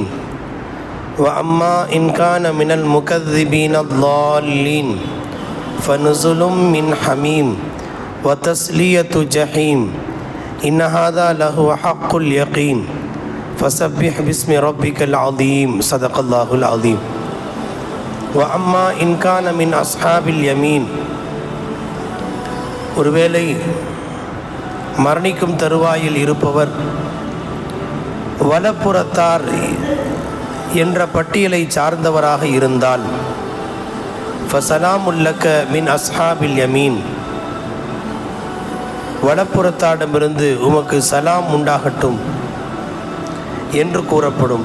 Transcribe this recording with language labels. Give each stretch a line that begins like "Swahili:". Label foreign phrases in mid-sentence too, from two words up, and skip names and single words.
Arabic: وأما إن كان من المكذبين الضالين فنزل من حميم وتسلية جحيم. إن هذا لهو حق اليقين. فسبح باسم ربك العظيم. صدق الله العظيم. وأما إن كان من أصحاب اليمين.
Tamil: ஒருவேளை மரணிக்கும் தருவாயில் இருப்பவர் வலப்புறத்தார் என்ற பட்டியலை சார்ந்தவராக இருந்தால்
Arabic: فسلام لك من أصحاب اليمين,
Tamil: வலப்புறத்தாரிடமிருந்து உமக்கு சலாம் உண்டாகட்டும் என்று கூறப்படும்.